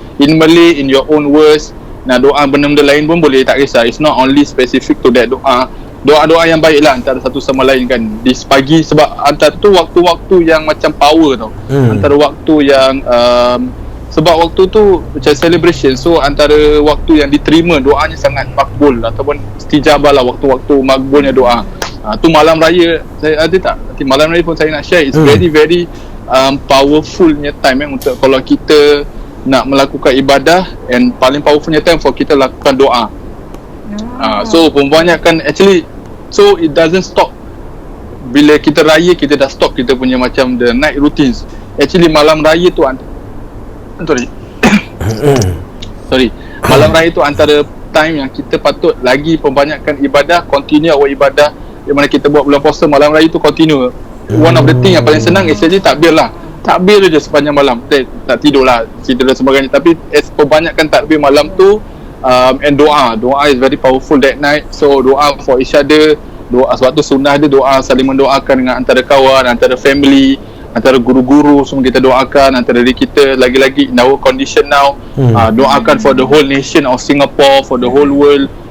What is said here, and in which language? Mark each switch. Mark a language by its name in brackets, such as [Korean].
[English] In Malay, in your own words. [Malay] Doa benda-benda lain pun boleh, tak kisah. [English] It's not only specific to that doa. [Malay] Doa-doa yang baik lah antara satu sama lain kan. Di pagi, sebab antara tu waktu-waktu yang macam power tau. Antara waktu yang Sebab waktu tu macam celebration, so antara waktu yang diterima doanya sangat makbul ataupun istijabah lah, waktu-waktu makbulnya doa. Tu malam raya, saya ada tak? Nanti malam raya pun saya nak share. It's very powerfulnya time untuk kalau kita nak melakukan ibadah, and paling powerfulnya time for kita lakukan doa. So kebanyakan actually, [English] so it doesn't stop [Malay] bila kita raya, kita dah stop kita punya macam [English] the night routines. [Malay] Actually malam raya tu sorry, malam raya tu antara time yang kita patut lagi perbanyakkan ibadah, continue our ibadah yang mana kita buat bulan puasa. Malam raya tu continue. [English] One of the thing [Malay] yang paling senang is actually takbir lah. Takbir je sepanjang malam. Tak tidur lah, tidur dan sebagainya. Tapi perbanyakkan takbir malam tu, [English] and doa is very powerful that night. [Malay] So doa for each other, doa, sebab tu sunnah dia doa saling mendoakan dengan antara kawan, antara family, antara guru-guru, semua kita doakan antara diri kita. [English] Lagi-lagi in our condition now, doakan for the whole nation of Singapore, for the whole world.